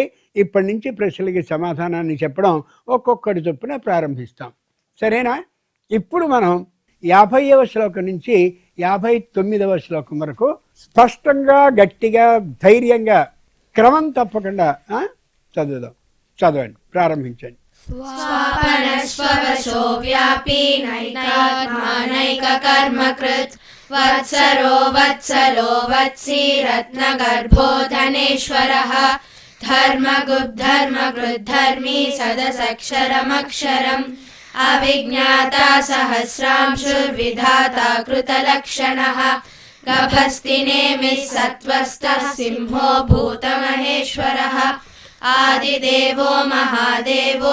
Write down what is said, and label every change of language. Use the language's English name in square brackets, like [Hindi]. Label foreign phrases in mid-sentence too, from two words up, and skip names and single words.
[Telugu] ఇప్పటి నుంచి ప్రశ్నలకి సమాధానాన్ని చెప్పడం ఒక్కొక్కటి చొప్పున ప్రారంభిస్తాం, సరేనా? ఇప్పుడు మనం 50వ శ్లోకం నుంచి 59వ శ్లోకం వరకు స్పష్టంగా, గట్టిగా, ధైర్యంగా, క్రమం తప్పకుండా చదువుదాం. చదవండి, ప్రారంభించండి. [Sanskrit] स्वापनस्ववशो व्यापी नैकात्मानैककर्मकृत् वत्सरो वत्सलो वत्सी रत्नगर्भो धनेश्वरः धर्मकृद्धर्मी सदसक्षरमक्षरम् अविज्ञाता सहस्रांशुर्विधाता कृतलक्षणः गभस्तिनेमिः सत्त्वस्तः सिंहो भूतमहेश्वरः आदिदेवो महादेवो